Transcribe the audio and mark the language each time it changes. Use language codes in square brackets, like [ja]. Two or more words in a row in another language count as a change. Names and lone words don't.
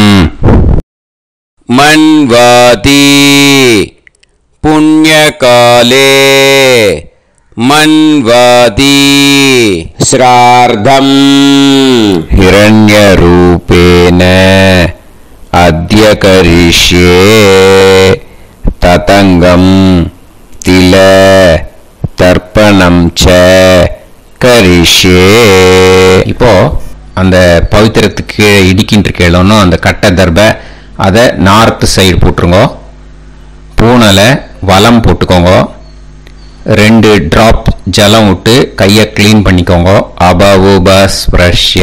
[sa] मन्वाति पुण्यकाले मन्वाति श्रार्धम् हिरण्यरूपेण अद्य करिष्ये ततङ्गम् तिल तर्पणं च करिष्ये. [ta] இப்போ அந்த பவித்திரத்துக்கு இடிக்கின்ற கேளோன்னு அந்த கட்டை தர்பை அதை [en] north side [ta] போட்டுருங்க. பூனலை வலம் போட்டுக்கோங்க. 2 டிராப் ஜலம் விட்டு கையை கிளீன் பண்ணிக்கோங்க. [sa] अप उपस्पृश्य.